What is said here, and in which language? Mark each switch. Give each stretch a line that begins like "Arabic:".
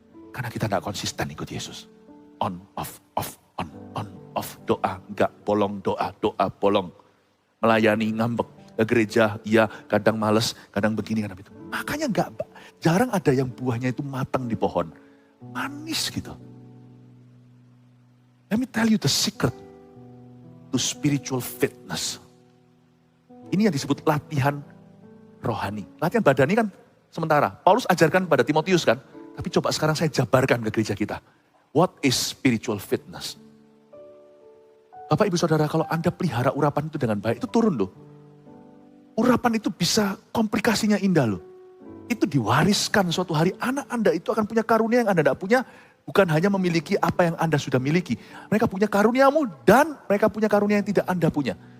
Indonesian: Karena kita gak konsisten ikut Yesus.
English: On, off, on, off.
Indonesian: Doa, gak bolong, doa, bolong. Melayani, ngambek. Ke gereja, iya, kadang males, kadang begini, kadang itu. Makanya jarang ada yang buahnya itu matang di pohon. Manis gitu.
English: Let me tell you the secret to spiritual fitness.
Indonesian: Ini yang disebut latihan rohani. Latihan badani kan sementara. Paulus ajarkan pada Timotius kan. Tapi coba sekarang saya jabarkan ke gereja kita.
English: What is spiritual fitness?
Indonesian: Bapak ibu saudara, kalau Anda pelihara urapan itu dengan baik, itu turun loh. Urapan itu bisa komplikasinya indah loh. Itu diwariskan suatu hari anak Anda itu akan punya karunia yang Anda tidak punya. Bukan hanya memiliki apa yang Anda sudah miliki. Mereka punya karuniamu dan mereka punya karunia yang tidak Anda punya.